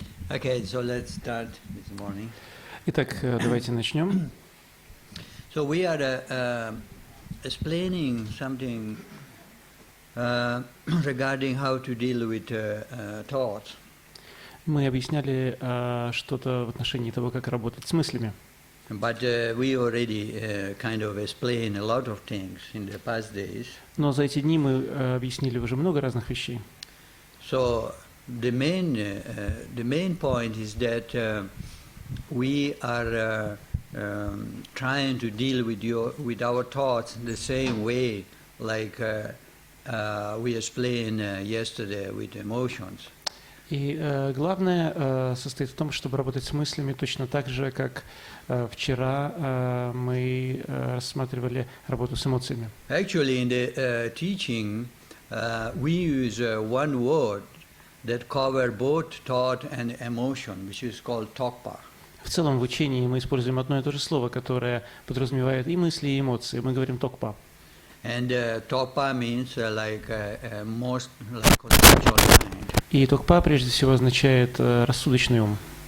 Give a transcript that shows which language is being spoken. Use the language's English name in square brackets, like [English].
[English] Okay, so let's start this morning. [Russian] Итак, давайте начнем. [English] So we are explaining something regarding how to deal with thoughts. [Russian] Мы объясняли что-то в отношении того, как работать с мыслями. [English] But we already kind of explained a lot of things in the past days. [Russian] Но за эти дни мы объяснили уже много разных вещей. [English] So the main point is that we are trying to deal with our thoughts the same way like we explained yesterday with emotions. [Russian] И главное состоит в том, чтобы работать с мыслями точно так же, как вчера мы рассматривали работу с эмоциями. [English] Actually, in the teaching, we use one word that covers both thought and emotion, which is called tokpa. [Russian] В целом в учении мы используем одно и то же слово, которое подразумевает и мысли, и эмоции. Мы говорим токпа. [English] And tokpa means most like conceptual mind. [Russian] И токпа прежде всего означает рассудочный ум.